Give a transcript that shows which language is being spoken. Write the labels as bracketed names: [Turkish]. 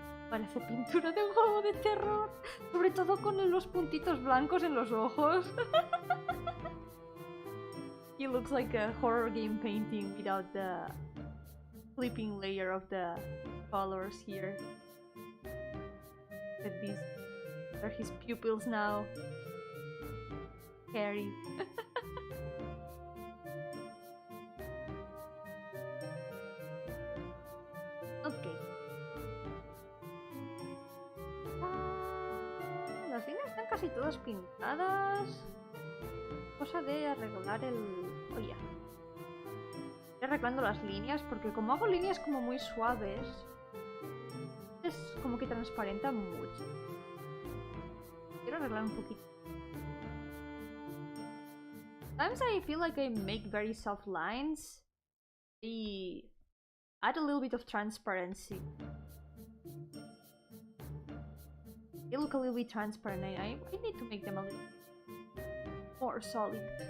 [Spanish] Parece pintura de un juego de terror. Sobre todo con los puntitos blancos en los ojos. [English] He looks like a horror game painting without the flipping layer of the colors here. Look at these. They're his pupils now. Scary. Ok. [Spanish] Las líneas están casi todas pintadas. Cosa de arreglar el... Oye. Estoy arreglando las líneas porque como hago líneas como muy suaves, es como que transparenta mucho. Quiero arreglar un poquito. [English] Sometimes I feel like I make very soft lines. I add a little bit of transparency. They look a little bit transparent. I need to make them a little more solid.